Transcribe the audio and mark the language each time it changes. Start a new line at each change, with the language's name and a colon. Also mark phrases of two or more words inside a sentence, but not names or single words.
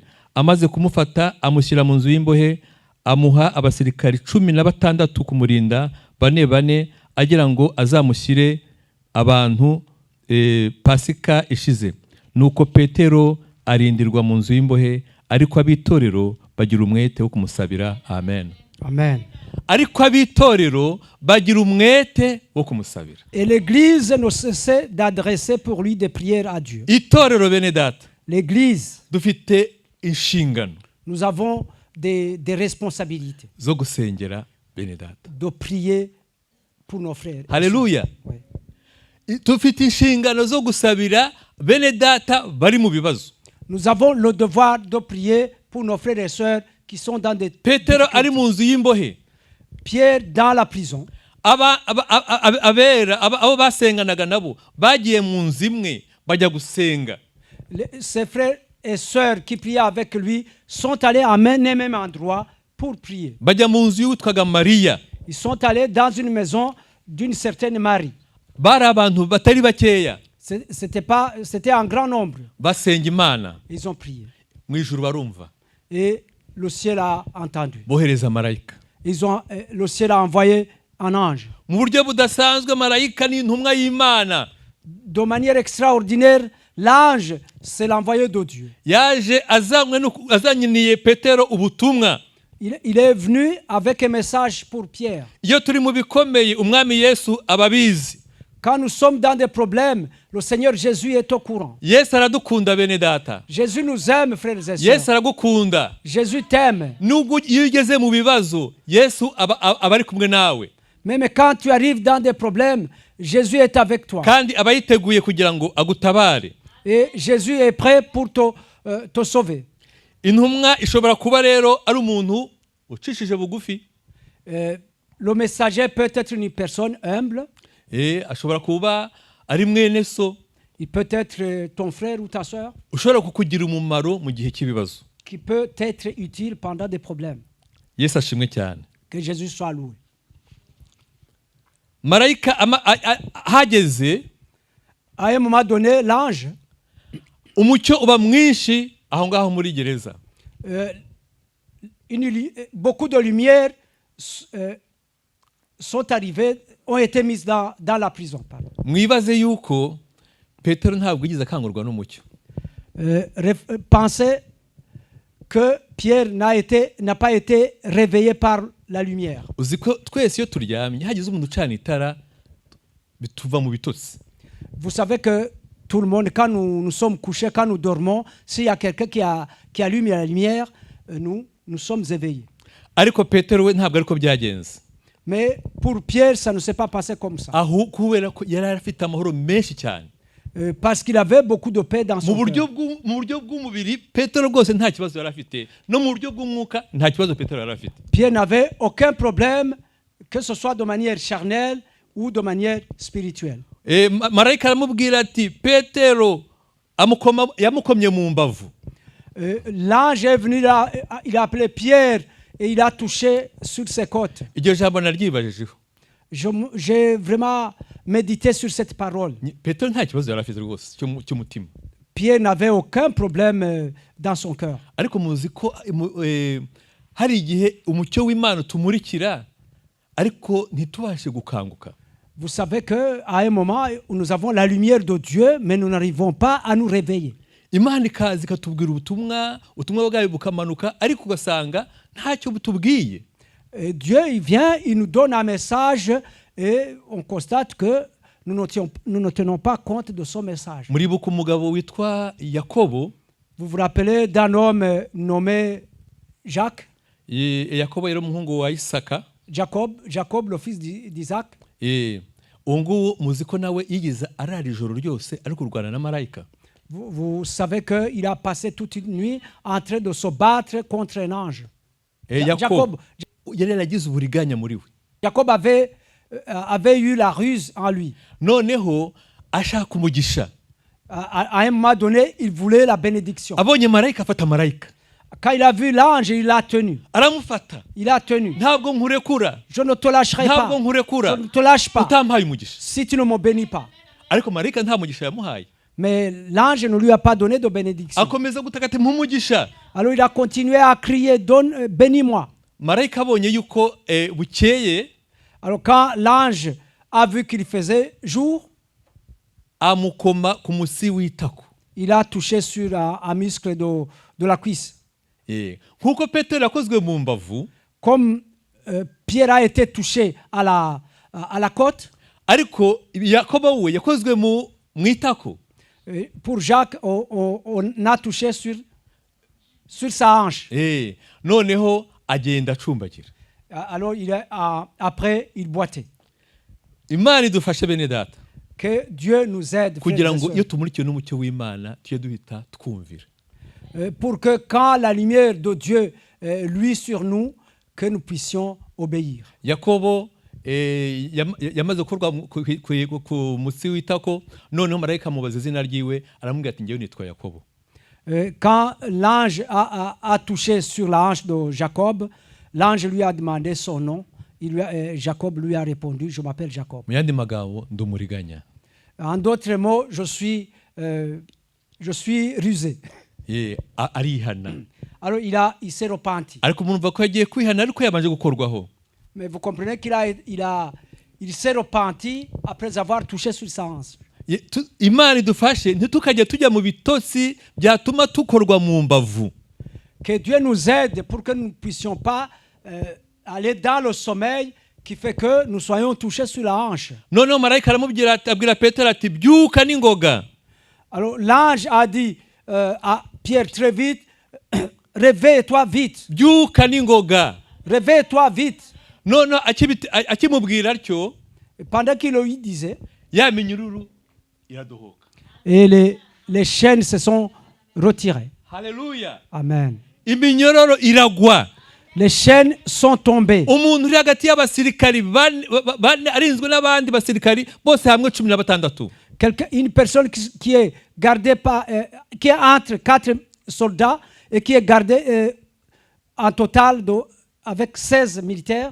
Kinyarwanda: Amaze kumufata amushyira mu nzu y'imbohe, amuha abasirikari 16 kumurinda bane agira ngo azamushyire abantu Pasika ishize. Nuko Petero arindirwa mu nzu y'imbohe, ariko abitorero bagira umwete wo kumusabira. Amen. Amen. Ariko abitorero bagira umwete wo kumusabira.
French: Et l'église ne cesse d'adresser pour lui des prières à Dieu.
Kinyarwanda: Itorero bene data.
French: L'église.
Kinyarwanda: Dufite inshingano.
French: Nous avons des responsabilités.
Kinyarwanda: Zo gusengera bene data.
French: De prier pour nos frères. Alléluia. Oui.
Kinyarwanda: Dufite inshingano zo gusabira bene data bari mu bibazo.
French: Nous avons le devoir de prier pour nos frères et sœurs qui sont dans des
Kinyarwanda: Petero ari mu nzu y'imbohe.
French: Pierre dans la prison.
Kinyarwanda: abo basenganaga nabo bagiye mu nzu imwe bajya gusenga.
French: Ses frères et sœurs qui priaient avec lui sont allés à un même endroit pour prier.
Kinyarwanda: Bajya mu nzu y'uwitwaga Mariya.
French: Ils sont allés dans une maison d'une certaine Marie.
Kinyarwanda: Bari abantu batari bakeya.
French: C'était un grand nombre.
Kinyarwanda: Basenga Imana.
French: Ils ont prié.
Kinyarwanda: Mu ijuru barumva.
French: Et le ciel a entendu.
Kinyarwanda: Bohereza marayika.
French: Le ciel a envoyé un ange.
Kinyarwanda: Mu buryo budasanzwe marayika ni intumwa y'Imana.
French: De manière extraordinaire, l'ange, c'est l'envoyé de Dieu.
Kinyarwanda: Yaje azanyiniye Petero ubutumwa.
French: Il est venu avec un message pour Pierre.
Kinyarwanda: Iyo turi mu bikomeye umwami Yesu ababizi.
French: Quand nous sommes dans des problèmes, le Seigneur Jésus est au courant.
Kinyarwanda: Yesu aradukunda bene data.
French: Jésus nous aime, frères et sœurs.
Kinyarwanda: Yesu aragukunda.
French: Jésus t'aime.
Kinyarwanda: Nubwo iyo ugeze mu bibazo, Yesu aba ari kumwe nawe.
French: Même quand tu arrives dans des problèmes, Jésus est avec toi.
Kinyarwanda: Kandi aba yiteguye kugira ngo agutabare.
French: Et Jésus est prêt pour te sauver.
Kinyarwanda: Intumwa ishobora kuba rero ari umuntu ucishije bugufi.
French: Le messager peut être une personne humble.
Kinyarwanda: Ashobora kuba ari mwene so.
French: Il peut être ton frère ou ta sœur.
Kinyarwanda: Ushobora kukugira umumaro mu gihe cy'ibibazo.
French: Qui peut être utile pendant des problèmes.
Kinyarwanda: Yesu ashimwe cyane.
French: Que Jésus soit loué.
Kinyarwanda: Marayika hageze.
French: À un moment donné, l'ange.
Kinyarwanda: Umucyo uba mwinshi aho ngaho muri gereza.
French: Beaucoup de lumières sont arrivées, ont été mises dans la prison.
Kinyarwanda: Mwibaze yuko Petero ntabwo yigeze akangurwa n'umucyo.
French: Pensez que Pierre n'a pas été réveillé par la lumière.
Kinyarwanda: Uzi ko twese iyo turyamye hagize umuntu ucana itara bituva mu bitotsi.
French: Vous savez que tout le monde, quand nous sommes couchés, quand nous dormons, s'il y a quelqu'un qui allume la lumière, nous sommes éveillés.
Kinyarwanda: Ariko Petero we ntabwo ariko byagenze.
French: Mais pour Pierre, ça ne s'est pas passé comme ça.
Kinyarwanda: Kubera ko yari afite amahoro menshi cyane.
French: Parce qu'il avait beaucoup de paix dans son cœur.
Kinyarwanda: Mu buryo bw'umubiri Petero rwose nta kibazo yari afite. No mu buryo bw'umwuka nta kibazo Petero yari afite.
French: Pierre n'avait aucun problème, que ce soit de manière charnelle ou de manière spirituelle.
Kinyarwanda: Marayika aramubwira ati Petero yamukomye mu mbavu.
French: L'ange est venu là, il a appelé Pierre et il a touché sur ses côtes.
Kinyarwanda: Iryo jambo naryibajijeho.
French: J'ai vraiment médité sur cette parole.
Kinyarwanda: Petero nta kibazo yari afite rwose cy'umutima.
French: Pierre n'avait aucun problème dans son cœur.
Kinyarwanda: Ariko muzi ko hari igihe umucyo w'Imana tumurikira ariko ntitubashe gukanguka.
French: Vous savez qu'à un moment, nous avons la lumière de Dieu, mais nous n'arrivons pas à nous réveiller.
Kinyarwanda: Imana ikaza ikatubwira ubutumwa bwayo bukamanuka ariko ugasanga ntacyo butubwiye.
French: Dieu, il vient, il nous donne un message et on constate que nous ne tenons pas compte de son message.
Kinyarwanda: Muribuka umugabo witwa Yakobo.
French: Vous vous rappelez d'un homme nommé Jacques?
Kinyarwanda: Yakobo yari umuhungu wa Isaka.
French: Jacob, le fils d'Isaac.
Kinyarwanda: Nguwo muzi ko nawe yigize arara ijoro ryose ari kurwana na marayika.
French: Vous savez qu'il a passé toute une nuit en train de se battre contre un ange.
Kinyarwanda: Jacob yari yaragize uburiganya muri we.
French: Jacob avait eu la ruse en lui.
Kinyarwanda: Noneho ashaka umugisha.
French: À un moment donné, il voulait la bénédiction.
Kinyarwanda: Abonye marayika afata marayika.
French: Quand il a vu l'ange, il l'a tenu.
Kinyarwanda: Aramufata.
French: Il a tenu.
Kinyarwanda: Ntabwo nkurekura.
French: Je ne te lâcherai pas.
Kinyarwanda: Ntabwo nkurekura.
French: Je ne te lâche pas.
Kinyarwanda: Utampaye umugisha.
French: Si tu ne me bénis pas.
Kinyarwanda: Ariko marayika nta mugisha yamuhaye.
French: Mais l'ange ne lui a pas donné de bénédiction.
Kinyarwanda: Akomeza gutaka ati mpumugisha.
French: Alors il a continué à crier, donne, bénis-moi.
Kinyarwanda: Marayika abonye yuko bukeye.
French: Alors quand l'ange a vu qu'il faisait jour,
Kinyarwanda: amukoma ku musi w'itako.
French: Il a touché sur un muscle de la cuisse.
Kinyarwanda: Nkuko Petero yakozwe mu mbavu.
French: Comme Pierre a été touché à la côte.
Kinyarwanda: Ariko Yakobo we yakozwe mu itako.
French: Pour Jacques, on a touché sur sa hanche.
Kinyarwanda: Noneho agenda acumbagira.
French: Alors après il boitait.
Kinyarwanda: Imana idufashe bene data.
French: Que Dieu nous aide.
Kinyarwanda: Kugira ngo iyo tumurikiwe n'umucyo w'Imana tujye duhita twumvira.
French: Pour que quand la lumière de Dieu luit sur nous, que nous puissions obéir.
Kinyarwanda: Yakobo yamaze gukorwa ku mutsi w'itako noneho marayika amubaza izina ryiwe aramubwira ati ngewe nitwa Yakobo.
French: Quand l'ange a touché sur la hanche de Jacob, l'ange lui a demandé son nom. Jacob lui a répondu, je m'appelle Jacob.
Kinyarwanda: Mu yandi magambo ndi umuriganya.
French: En d'autres mots, je suis rusé.
Kinyarwanda: Arihana.
French: Alors il s'est repenti.
Kinyarwanda: Ariko umuntu va ko yagiye kwihana ariko yabanje gukorwaho.
French: Mais vous comprenez qu'il s'est repenti après avoir touché sur sa hanche.
Kinyarwanda: Imana idufashe ntitukajya tujya mu bitotsi byatuma tukorwa mu mbavu.
French: Que Dieu nous aide pour que nous ne puissions pas aller dans le sommeil qui fait que nous soyons touchés sur la hanche.
Kinyarwanda: Noneho marayika aramubwira abwira Petero ati byuka n'ingoga.
French: Alors l'ange a dit à Pierre très vite, réveille-toi vite.
Kinyarwanda: Byuka n'ingoga.
French: Réveille-toi vite.
Kinyarwanda: Noneho akimubwira atyo,
French: pendant qu'il lui disait,
Kinyarwanda: ya minyururu iradohoka.
French: Et les chaînes se sont retirées. Hallelujah. Amen.
Kinyarwanda: Iminyororo iragwa.
French: Les chaînes sont tombées.
Kinyarwanda: Umuntu uri hagati y'abasirikari bane arinzwe n'abandi basirikari bose hamwe 16.
French: Une personne qui est gardée qui est entre 4 soldats et qui est gardée en total avec 16 militaires.